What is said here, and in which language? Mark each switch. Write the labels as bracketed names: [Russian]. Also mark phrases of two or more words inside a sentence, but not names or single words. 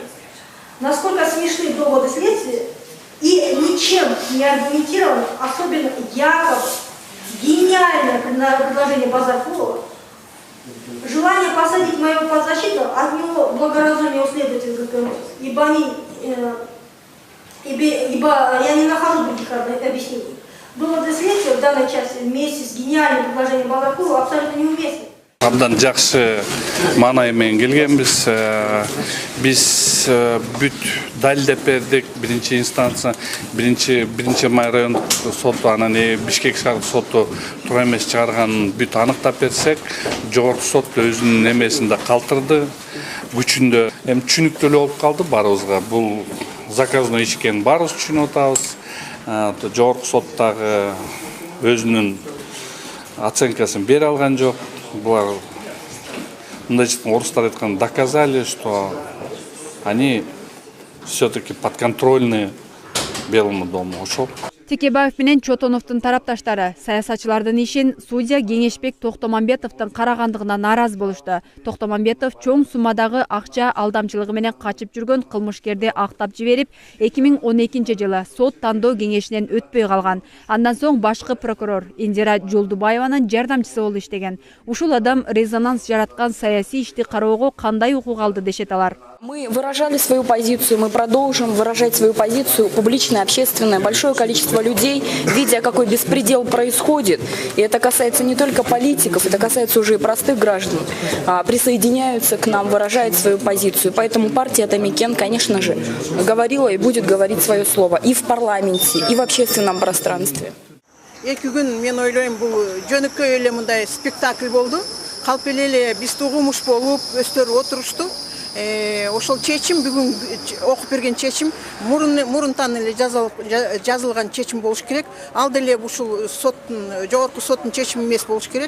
[Russian] Насколько смешны доводы следствия и ничем не аргументированы, особенно якобы гениальное предложение Базаркова, желание посадить моего подзащитного, от него благоразумие у следователей ГКМ, ибо я не нахожу других объяснений. Доводы следствия в данной части вместе с гениальным предложением Базаркова абсолютно неуместны. [Kyrgyz] Абдан жакшы маанай менен келгенбиз. Биз бүт далилдеп бердик. Биринчи инстанция, биринчи май райондук соту, анан Бишкек шаардык соту туура эмес чыгарган бүт аныктап берсек, жогорку сот өзүнүн эмесинде калтырды, күчүндө. Эми түшүнүктүү эле болуп калды баарыбызга. Бул заказной иш экенин баарыбыз түшүнүп атабыз. Жогорку сот дагы өзүнүн оценкасын бере алган жок. Булар мындай орустар айткан [Russian] доказали, что они все-таки подконтрольны Белому дому. [Kyrgyz] Ошол. Текебаев менен Чотоновдун тарапташтары саясатчылардын ишин судья Кеңешбек Токтомамбетовдун карагандыгына нааразы болушту. Токтомамбетов чоң суммадагы акча алдамчылыгы менен качып жүргөн кылмышкерди актап жиберип, 2012-жылы сот тандоо кеңешинен өтпөй калган. Андан соң башкы прокурор Индира Жолдубаеванын жардамчысы болуп иштеген. Ушул адам резонанс жараткан саясий ишти кароого кандай укук алды дешет алар. [Russian] Мы выражали свою позицию, мы продолжим выражать свою позицию публично, общественно. Большое количество людей, видя, какой беспредел происходит, и это касается не только политиков, это касается уже и простых граждан, присоединяются к нам, выражают свою позицию. Поэтому партия Тамикен, конечно же, говорила и будет говорить свое слово и в парламенте, и в общественном пространстве. [Kyrgyz] Эки күн мен ойлойм, бул жөнөкөй эле мындай спектакль болду. Калп эле биз угумуш болуп, өстөрүп отурушту. Ошол чечим бүгүн окуп берген чечим мурунтан эле жазылган чечим болуш керек. Ал деле ушул соттун, жогорку соттун чечими эмес болуш керек.